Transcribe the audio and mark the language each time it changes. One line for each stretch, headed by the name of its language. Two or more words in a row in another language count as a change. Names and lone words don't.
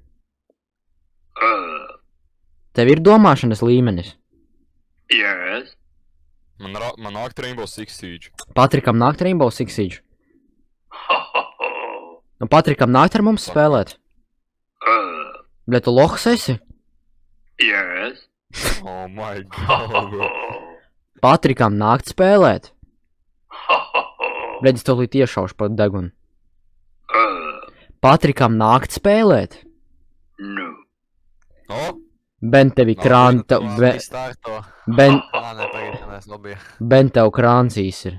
Latvian: Tev ir domāšanas līmenis? Yes. Man nāk Rainbow Six Siege. Patrikam nākt Rainbow Six Siege? Nu, Patrikam nākt ar mums spēlēt? Bļa, tu lohs esi? Yes.
English: Oh my god, bro.
Latvian: Patrikam nākt spēlēt? Bļa, es tev līdz iešaušu pa degunu. Patrikam nākt spēlēt? No. O? Ben tevi krāns... Ben tev krāncīs ir.